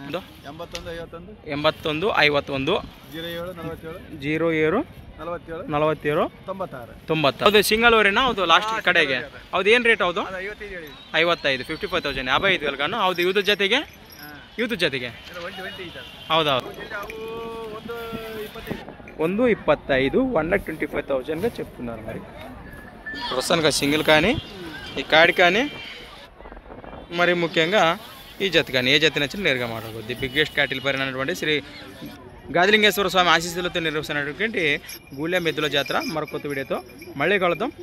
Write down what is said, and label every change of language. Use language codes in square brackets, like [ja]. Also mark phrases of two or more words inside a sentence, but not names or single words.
[kn] 81 51 07 47 96 ಹೌದು. ಸಿಂಗಲ್ ಓರಿನಾ? ಹೌದು. ಲಾಸ್ಟ್ ಕಡೆಗೆ ಹೌದು. ಏನು ರೇಟ್? ಹೌದು 55 55,000 55,000 ಹೌದು. ಇವ್ರ ಜೊತೆಗೆ ಹೌದೌದು 125 1,25,000 చెప్తున్నారు. [te] మరి ప్రస్తుతానికి సింగిల్ కానీ ఈ కాడి కానీ మరి ముఖ్యంగా ఈ జత కానీ ఏ జత నచ్చిన నేరుగా మాట్లాడుకోవద్దు. [en] biggest cattle [te] పరినటువంటి శ్రీ గాదిలింగేశ్వర స్వామి ఆశీస్సులతో నిర్వహిస్తున్నటువంటి గూలెం ఎద్దుల జాతర మరొక కొత్త వీడియోతో మళ్ళీ కలుద్దాం.